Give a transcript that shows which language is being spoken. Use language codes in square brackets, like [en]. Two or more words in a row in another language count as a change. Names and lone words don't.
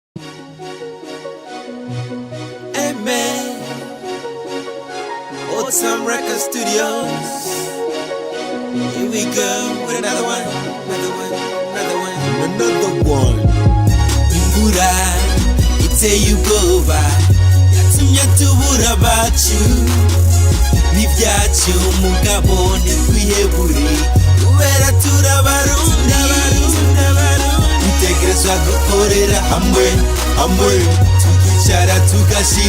[en] Amen. Old Time Record Studios. Here we go with another one. [rn] Imvura iteye ubwoba yatumye tubura abacu n'ibyacu mugabo ntitwihebure kubera turabarundi dutegerezwa gukorera hamwe tukicara tugashira